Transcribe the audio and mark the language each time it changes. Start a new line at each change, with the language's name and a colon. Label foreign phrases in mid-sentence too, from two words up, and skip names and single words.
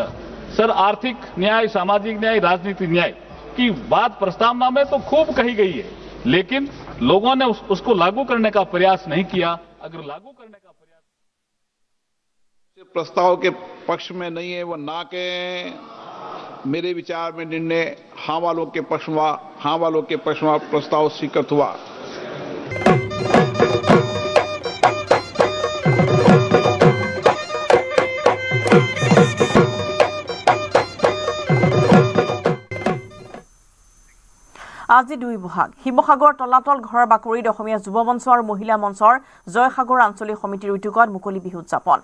Hindi: सर, आर्थिक न्याय, सामाजिक न्याय, राजनीतिक न्याय की बात प्रस्तावना में तो खूब कही गई है, लेकिन लोगों ने उसको लागू करने का प्रयास नहीं किया। अगर लागू करने का प्रस्ताव के पक्ष में नहीं है, वो ना के मेरे विचार में निर्णय हाँ वालों के पक्ष में प्रस्ताव स्वीकृत हुआ।
Assamese: আজি 2 বহাগ শিৱসাগৰ তলাতল ঘৰৰ বাকৰিত অসমীয়া যুৱ মঞ্চ আৰু মহিলা মঞ্চৰ জয়সাগৰ আঞ্চলিক সমিতিৰ উদ্যোগত মুকলি বিহু উদযাপন।